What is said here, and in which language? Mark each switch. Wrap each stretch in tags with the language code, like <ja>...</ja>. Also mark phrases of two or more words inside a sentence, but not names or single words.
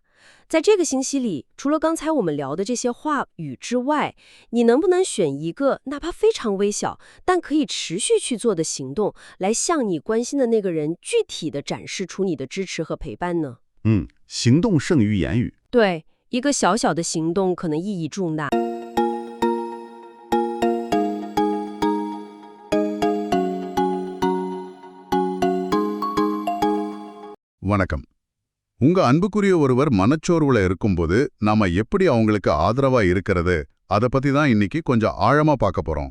<zh>在这个信息里，除了刚才我们聊的这些话语之外，你能不能选一个哪怕非常微小，但可以持续去做的行动，来向你关心的那个人具体的展示出你的支持和陪伴呢？行动胜于言语。对，一个小小的行动可能意义重大。</zh> <ta>வணக்கம். உங்க அன்புக்குரிய ஒருவர் மனச்சோர்வுல இருக்கும்போது நாம எப்படி அவங்களுக்கு ஆதரவா இருக்கிறது, அத பத்தி தான் இன்னைக்கு கொஞ்சம் ஆழமா பார்க்க போறோம்.</ta>